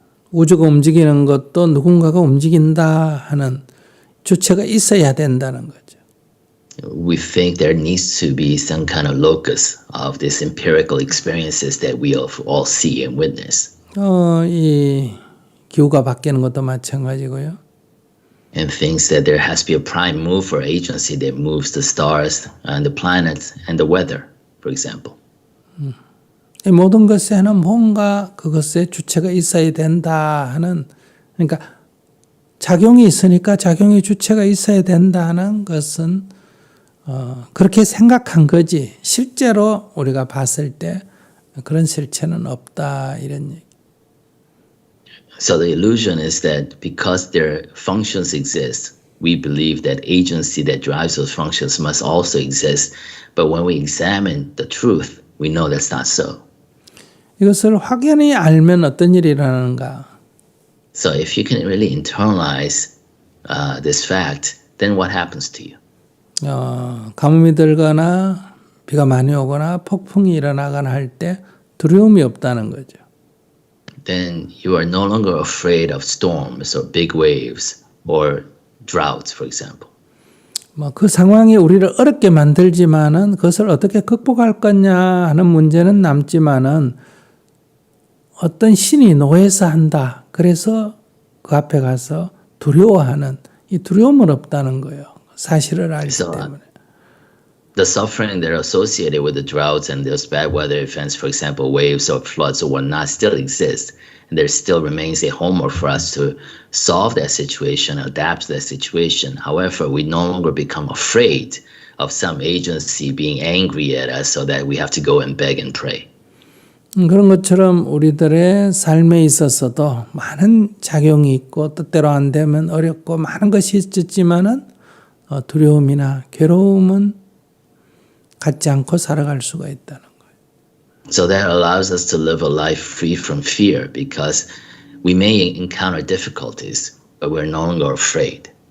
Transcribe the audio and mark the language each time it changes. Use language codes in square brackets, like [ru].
[ko] 우주가 움직이는 것도 누군가가 움직인다 하는 주체가 있어야 된다는 거죠. [en] We think there needs to be some kind of locus of these empirical experiences that we all see and witness. [ko] 이 기후가 바뀌는 것도 마찬가지고요. [en] And thinks that there has to be a prime mover agency that moves the stars and the planets and the weather, for example. [ko] 이 모든 것에는 뭔가 그것에 주체가 있어야 된다 하는, 그러니까 작용이 있으니까 작용의 주체가 있어야 된다는 것은 그렇게 생각한 거지 실제로 우리가 봤을 때 그런 실체는 없다 이런 얘기. [en] So the illusion is that because their functions exist, we believe that agency that drives those functions must also exist. But when we examine the truth, we know that's not so. [ko] 이것을 확연히 알면 어떤 일이 일어나는가? [en] So if you can really internalize this fact, then what happens to you? [ko] 가뭄이 들거나 비가 많이 오거나 폭풍이 일어나거나 할 때 두려움이 없다는 거죠. [en] Then you are no longer afraid of storms or big waves or droughts, for example. [ko] 그 상황이 우리를 어렵게 만들지만은 그것을 어떻게 극복할 거냐 하는 문제는 남지만은 어떤 신이 노해서 한다. 그래서 그 앞에 가서 두려워하는 이 두려움은 없다는 거예요. 사실을 알기 때문에. [en] The suffering that are associated with the droughts and those bad weather events, for example, waves or floods or whatnot, still exist. And there still remains a homework for us to solve that situation, adapt to that situation. However, we no longer become afraid of some agency being angry at us so that we have to go and beg and pray. [ko] 그런 것처럼 우리들의 삶에 있어서도 많은 작용이 있고 뜻대로 안 되면 어렵고 많은 것이 있었지만은 두려움이나 괴로움은 갖지 않고 살아갈 수가 있다는 거예요. [en] So that allows us to live a life free from fear because we may encounter difficulties, but we're no longer afraid.